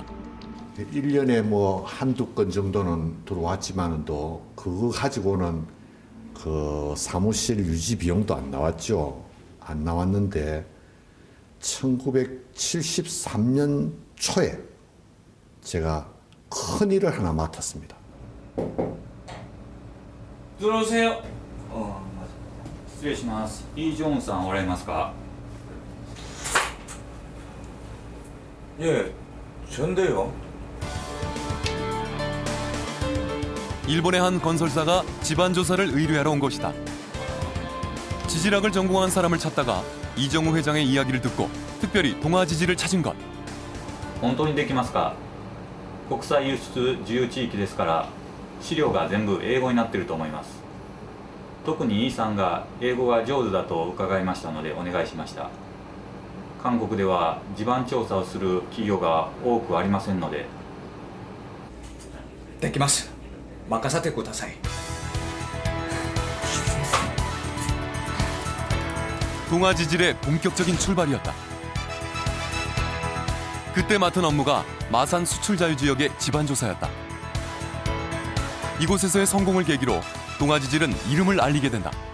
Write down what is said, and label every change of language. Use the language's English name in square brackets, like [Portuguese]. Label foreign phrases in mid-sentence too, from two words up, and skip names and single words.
[Korean] 1년에 뭐 한두 건 정도는 들어왔지만도 그거 가지고는 그 사무실 유지 비용도 안 나왔죠. 안 나왔는데 1973년 초에 제가 큰 일을 하나 맡았습니다. 들어오세요. [Japanese] 失礼します。イ・ジョンさんおられますか? [Korean] 예, 전데요. 일본의 한 건설사가 집안 조사를 의뢰하러 온 것이다. 지질학을 전공한 사람을 찾다가 이정우 회장의 이야기를 듣고 특별히 동아지질을 찾은 것. [Japanese] 本当にできますか? 国際輸出自由地域ですから資料が全部英語になっていると思います。特にイさんが英語が上手だと伺いましたのでお願いしました。韓国では地盤調査をする企業が多くありませんので。できます。任せてください。 [Korean] 동아지질의 본격적인 출발이었다. 그때 맡은 업무가 마산 수출자유지역의 집안조사였다. 이곳에서의 성공을 계기로 동아지질은 이름을 알리게 된다.